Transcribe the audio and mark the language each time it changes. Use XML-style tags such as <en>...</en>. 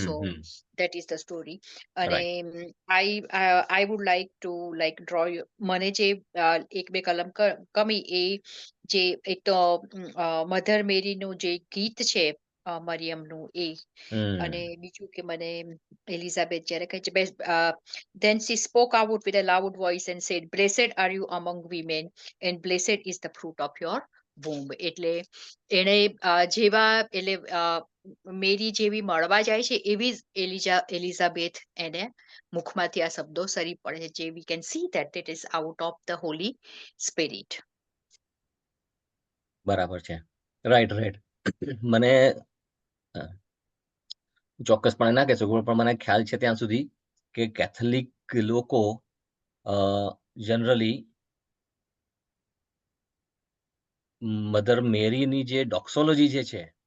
<en>So that is the story. અને I would like to like draw,</en> <gu>મને જે એક બે કલમ કમી એ જે એક તો મધર મેરીનું જે ગીત છે મરિયમનું એ, અને બીજું કે મને એલિઝાબેથ જ્યારે કહે છે,</gu> <en>then she spoke out with a loud voice and said, blessed are you among women and blessed is the fruit of your womb.</en> <gu>એટલે એને એટલે મેરી જેવી મળવા જાય છે એવી જ એલિઝાબેથ એને મુખમાંથી આ શબ્દો સરી પડે છે.</gu> <en>we can see that it is out of the Holy Spirit.</en> <gu>બરાબર છે. રાઈટ. મને ચોક્કસપણે ના કહી શકું, પણ મને ખ્યાલ છે ત્યાં સુધી કે કેથોલિક લોકો જનરલી મધર મેરીની જે ડોક્સોલોજી જે છે</gu>